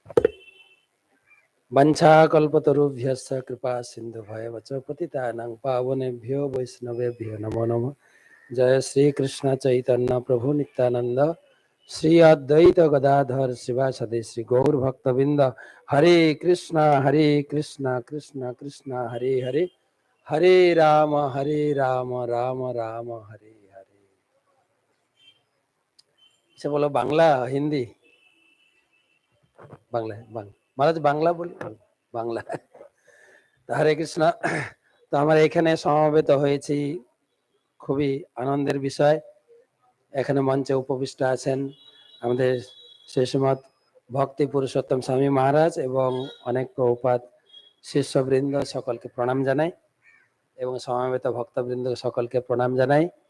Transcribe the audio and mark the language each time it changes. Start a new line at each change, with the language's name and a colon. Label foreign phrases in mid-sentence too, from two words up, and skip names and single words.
Sanskrit: वाञ्छा कल्पतरुभ्यस्य कृपा सिन्धु भयवच पतितानां पावनेभ्यो वैष्णवेभ्यो नमो नमः जय श्री कृष्ण चैतन्य प्रभु नित्यानन्द श्री अद्वैत गदाधर शिवसादे श्री गौर भक्तवृन्द हरे कृष्ण कृष्ण कृष्ण हरे हरे हरे राम राम राम हरे हरे.
Bangla: সে বলো বাংলা হিন্দি বাংলা মহারাজ বাংলা বলি বাংলা। হরে কৃষ্ণ। তো আমরা এখানে সমবেত হয়েছি, খুবই আনন্দের বিষয়। এখানে মঞ্চে উপবিষ্ট আছেন আমাদের শ্রীমৎ ভক্তি পুরুষোত্তম স্বামী মহারাজ এবং অনেক প্রভুপাদ শিষ্যবৃন্দ, সকলকে প্রণাম জানাই এবং সমবেত ভক্তবৃন্দ সকলকে প্রণাম জানাই।